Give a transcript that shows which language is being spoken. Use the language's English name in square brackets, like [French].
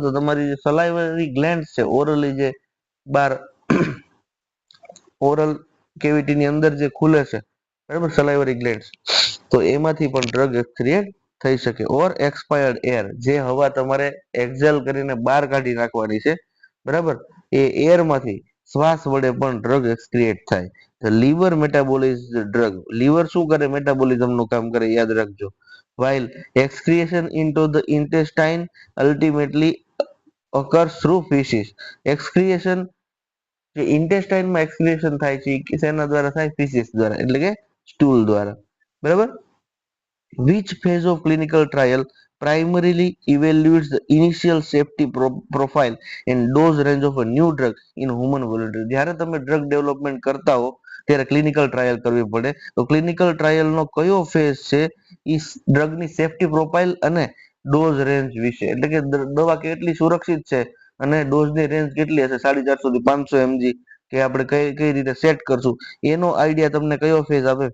[Gujarati] તો તમારી જે સલાઈવરી ગ્લેન્ડ છે, ઓરલી જે બાર ઓરલ કેવિટીની અંદર જે ખુલે છે, બરાબર, સલાઈવરી ગ્લેન્ડ્સ, તો એમાંથી પણ ડ્રગ એક્સક્રિએટ થઈ શકે. ઓર એક્સપાયર્ડ એર, જે હવા તમારે એક્ઝેલ કરીને બહાર કાઢી નાખવાની છે, બરાબર, એ એરમાંથી શ્વાસ વડે પણ ડ્રગ એક્સક્રિએટ થાય. લીવર મેટાબોલિઝ ડ્રગ, લીવર શું કરે? મેટાબોલિઝમનું કામ કરે, યાદ રાખજો. [English] while excretion into the intestine ultimately occurs through feces. [Gujarati] excretion જે ઇન્ટેસ્ટાઇનમાં એક્સક્રિએશન થાય છે એ શેના દ્વારા થાય? ફીસીસ દ્વારા એટલે કે સ્ટૂલ દ્વારા, બરાબર. [English] which phase of clinical trial primarily evaluates the initial safety profile and dose range of a new drug in human volunteer. [Gujarati] જ્યારે તમે ડ્રગ ડેવલપમેન્ટ કરતા હો ત્યારે ક્લિનિકલ ટ્રાયલ કરવી પડે. તો ક્લિનિકલ ટ્રાયલનો કયો ફેઝ છે એ ડ્રગની સેફટી પ્રોફાઇલ અને ડોઝ રેન્જ વિશે, એટલે કે દવા કેટલી સુરક્ષિત છે અને ડોઝની રેન્જ કેટલી હશે, 450 થી 500 mg કે આપણે કઈ કઈ રીતે સેટ કરશું એનો આઈડિયા તમને કયો ફેઝ આપે?